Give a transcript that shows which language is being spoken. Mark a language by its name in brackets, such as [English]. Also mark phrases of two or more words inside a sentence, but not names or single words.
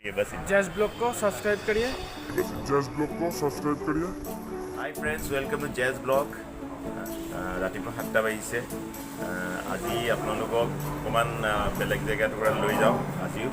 [Hindi] जैज़ ब्लॉग को सब्सक्राइब करिए। [English] Hi friends, welcome to Jazz Blog. [Assamese] रातिपुৱা 7টা বাজিছে। আজি আপোনালোকক অকণমান বেলেগ জেগা টুকুৰা লৈ যাওঁ আজিও।